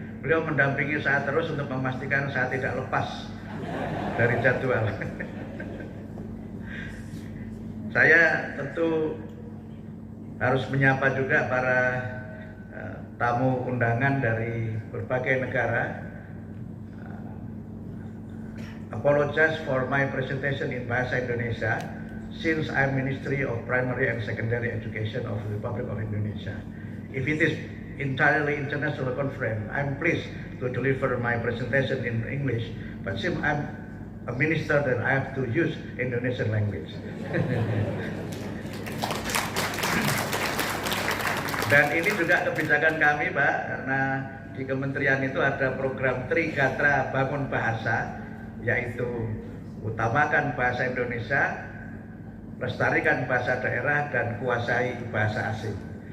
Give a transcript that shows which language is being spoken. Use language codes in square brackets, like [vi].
[id] Beliau mendampingi saya terus untuk memastikan saya tidak lepas dari jadwal. Saya tentu harus menyapa juga para tamu undangan dari berbagai negara. [en] Apologize for my presentation in Bahasa Indonesia since I'm Ministry of Primary and Secondary Education of the Republic of Indonesia. If it is entirely international conference, I'm pleased to deliver my presentation in English, but since I'm a minister, then I have to use Indonesian language. [id] Dan ini juga kebijakan kami, Pak, karena di kementerian itu ada program Trigatra Bangun Bahasa, yaitu utamakan bahasa Indonesia, lestarikan bahasa daerah, dan kuasai bahasa asing.